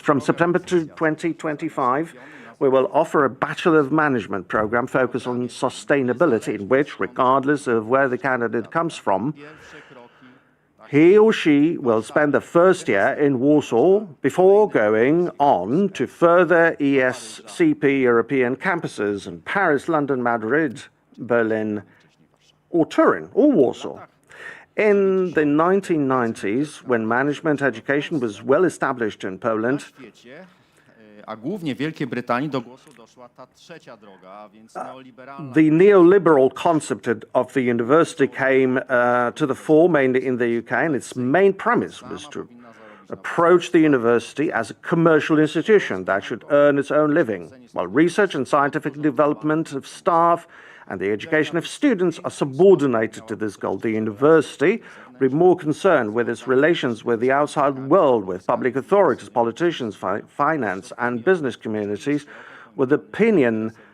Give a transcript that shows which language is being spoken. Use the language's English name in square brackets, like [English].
[English] From September to 2025, we will offer a Bachelor of Management program focused on sustainability, in which, regardless of where the candidate comes from, he or she will spend the first year in Warsaw before going on to further ESCP European campuses in Paris, London, Madrid, Berlin, or Turin, or Warsaw. In the 1990s, when management education was well established in Poland, [Polish] a głównie Wielkiej Brytanii do głosu doszła ta trzecia droga, a więc neoliberalna. [English] The neoliberal concept of the university came to the fore, mainly in the UK, and its main premise was to approach the university as a commercial institution that should earn its own living, while research and scientific development of staff and the education of students are subordinated to this goal. The university will be more concerned with its relations with the outside world, with public authorities, politicians, finance and business communities, with opinion